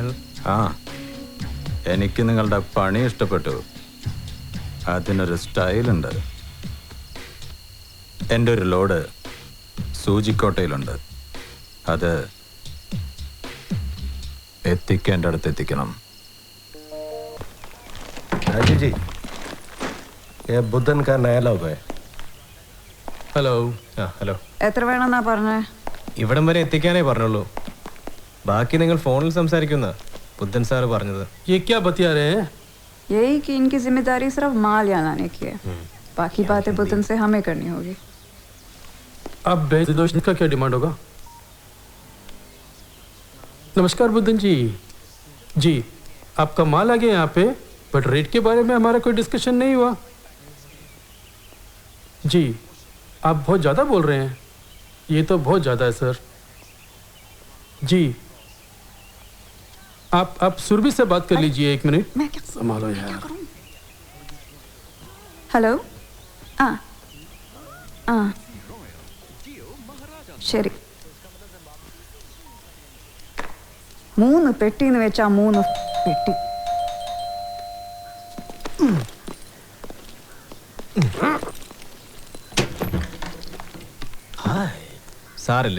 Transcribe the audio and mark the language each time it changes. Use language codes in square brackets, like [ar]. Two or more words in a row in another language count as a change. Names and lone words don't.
[ml] എനിക്ക് നിങ്ങളുടെ പണി ഇഷ്ടപ്പെട്ടു. അതിനൊരു സ്റ്റൈലുണ്ട്. എൻ്റെ ഒരു ലോഡ് സൂചിക്കോട്ടയിലുണ്ട്. അത് എത്തിക്കേണ്ട അടുത്ത് എത്തിക്കണം. [hi] राजू जी, ये बुद्धन का नया लोग है. [ml] ഹലോ. ഹലോ. എത്ര വേണമെന്നാ പറഞ്ഞേ? ഇവിടം വരെ എത്തിക്കാനേ പറഞ്ഞുള്ളൂ. ബാക്കി നിങ്ങൾ ഫോണിൽ സംസാരിക്കുന്ന ബുദ്ധൻ സാറ് പറഞ്ഞത്. [hi] ये क्या बतिया रहे हैं? यही कि इनकी जिम्मेदारी सिर्फ माल यहाँ लाने की है, बाकी बातें बुद्धन से हमें करनी होगी. अब बेदोष का क्या डिमांड होगा? नमस्कार बुद्धन जी. जी, आपका माल आ गया यहाँ पे, बट रेट के बारे में हमारा कोई डिस्कशन नहीं हुआ. जी, आप बहुत ज़्यादा बोल रहे हैं. ये तो बहुत ज़्यादा है सर. जी, आप सुरभि से बात कर लीजिए. 1 मिनट. मैं क्या संभालो यार. [ml] ഹലോ. ആ ആ ശരി. 3 പെട്ടിന്ന് വെച്ചാ 3 പെട്ടി. സാറില്ലേ?